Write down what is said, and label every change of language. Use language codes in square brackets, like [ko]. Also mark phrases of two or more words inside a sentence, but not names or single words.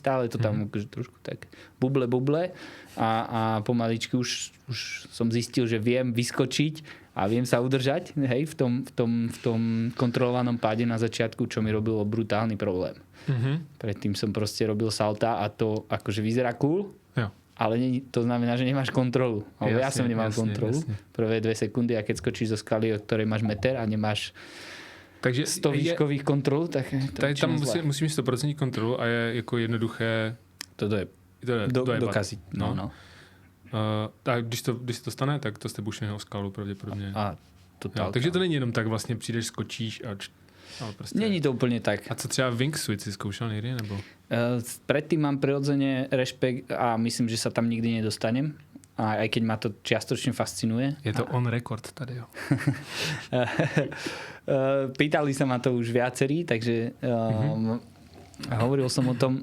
[sk] Stále to tam akože trošku tak buble a pomaličky už som zistil, že viem vyskočiť a viem sa udržať, hej, v tom kontrolovanom páde na začiatku, čo mi robilo brutálny problém. Predtým som proste robil salta a to akože vyzerá cool, ale to znamená, že nemáš kontrolu. Jasne, ja som nemal kontrolu. Prvé 2 sekundy a keď skočíš zo skaly, od ktorej máš meter a nemáš 100 výškových kontrol, tak [cs] tam musím mít 100% kontrolu a je jako jednoduché [sk] dokaziť. No. [cs] Tak když se to stane, tak to jste bušli na skalu pravděpodobně. Takže to není jenom tak, vlastně přijdeš, skočíš a prostě... Není to úplně tak. A co třeba wingsuit si zkoušel někdy, nebo? [sk] Predtým mám prirodzene rešpekt a myslím, že sa tam nikdy nedostanem. A aj keď ma to čiastočne fascinuje. [cs] Je to [en] on record [cs] tady, jo. [sk] Pýtali sa ma to už viacerí, takže hovoril som o tom.